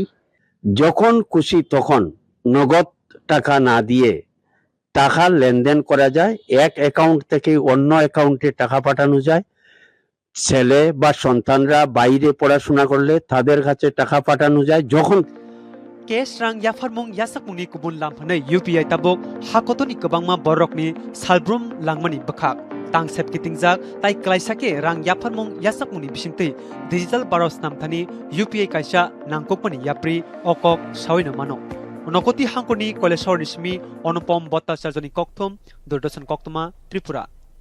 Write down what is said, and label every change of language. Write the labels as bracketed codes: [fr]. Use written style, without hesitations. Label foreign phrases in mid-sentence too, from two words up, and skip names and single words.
[bn] যখন খুশি তখন নগদ টাকা না দিয়ে টাকা লেনদেন করা যায় এক অ্যাকাউন্ট থেকে অন্য অ্যাকাউন্টে টাকা পাঠানো যায় ছেলে বা সন্তানরা বাইরে পড়াশোনা করলে তাদের কাছে টাকা পাঠানো যায় যখন [trp] cash rang yafarmung yasakmungni kubun lamphane UPI tabok hakotoni kabangma borokni salbrum langmani bakhak tangsep kitingjak tai klaisake rang yafarmung yasakmungni bisingtei digital baros namthani UPI kaisa nangkokmani yapri okok sawino mano unokoti hangkoni kolesor nismi Anupam Bhattacharjani kokthom Durdashan Koktoma Tripura